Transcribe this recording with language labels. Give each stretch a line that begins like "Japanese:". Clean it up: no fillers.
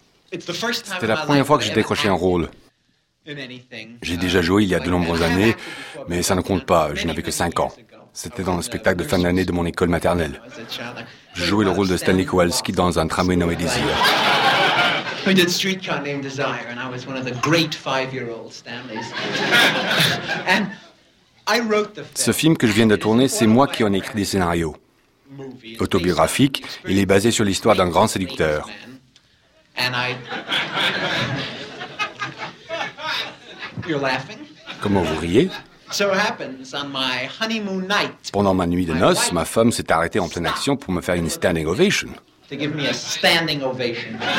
French: C'était la première fois que j'ai décroché un rôle. J'ai déjà joué il y a de nombreuses années, mais ça ne compte pas, je n'avais que 5 ans. C'était dans le spectacle de fin d'année de mon école maternelle. Je jouais le rôle de Stanley Kowalski dans Un tramway nommé Désir.
English: We did Streetcar Named Desire, and I was one of the great 5-year-old Stanleys. And I wrote the film.
French: Ce film que je viens de tourner, c'est moi qui en ai écrit les scénarios. Autobiographique, il est basé sur l'histoire d'un grand séducteur.
English: You're laughing?
French: Comment vous riez?
English: So happens on my honeymoon night.
French: Pendant ma nuit de noces, ma femme s'est arrêtée en pleine action pour me faire une standing ovation.
English: To give me a standing ovation.